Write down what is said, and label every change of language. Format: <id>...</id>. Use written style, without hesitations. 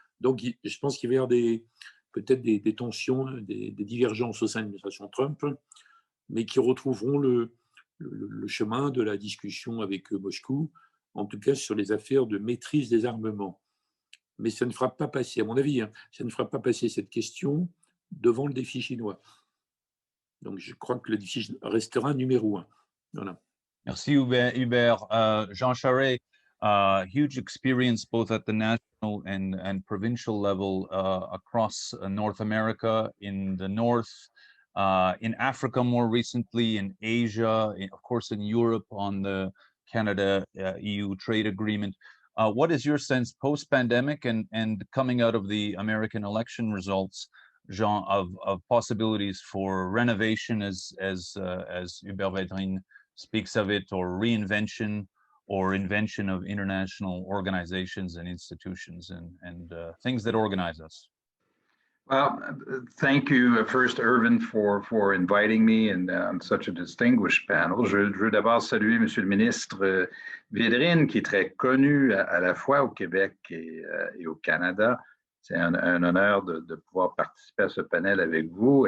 <fr>Donc, je pense qu'il va y avoir peut-être des tensions, des divergences au sein de l'administration Trump, mais qui retrouveront le chemin de la discussion avec Moscou, en tout cas sur les affaires de maîtrise des armements. Mais ça ne fera pas passer, à mon avis, hein, ça ne fera pas passer cette question devant le défi chinois. Donc, je crois que le défi restera numéro un. Voilà. Merci Hubert.</fr> <en>Jean Charest, huge experience both at the national and provincial level across North America, in the North, in Africa more recently, in Asia, of course in Europe on the Canada-EU trade agreement. What is your sense post-pandemic and coming out of the American election results, Jean, of possibilities for renovation as Hubert Védrine speaks of it, or reinvention or invention of international organizations and institutions and things that organize us? Well, thank you first, Irvin, for inviting me and on such a distinguished panel.</en> <fr>Je veux d'abord saluer Monsieur le ministre Védrine, qui est très connu à la fois au Québec et au Canada. C'est un honneur de pouvoir participer à ce panel avec vous.</fr>